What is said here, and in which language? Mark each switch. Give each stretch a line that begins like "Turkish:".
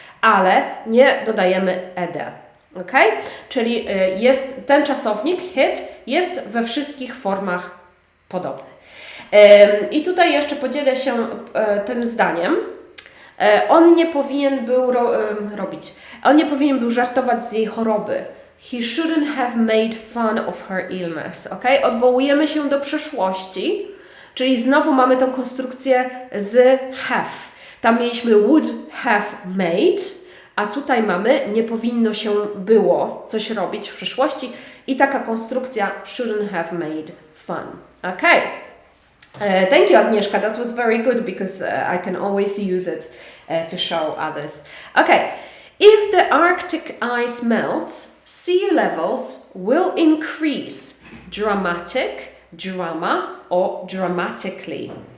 Polish: Ale nie dodajemy ed. Ok? Czyli ten czasownik hit jest we wszystkich formach podobny. I tutaj jeszcze podzielę się tym zdaniem. On nie powinien był On nie powinien był żartować z jej choroby.
English: He shouldn't have made fun of her illness. Ok?
Polish: Odwołujemy się do przeszłości, czyli znowu mamy tą konstrukcję z have. Tam mieliśmy
English: would have made,
Polish: a tutaj mamy nie powinno się było coś robić w przeszłości i taka konstrukcja
English: shouldn't have made fun. Ok? Thank you, Agnieszka. That was very good because I can always use it to show others. Okay. If the Arctic ice melts, sea levels will increase. Dramatic, drama, or dramatically.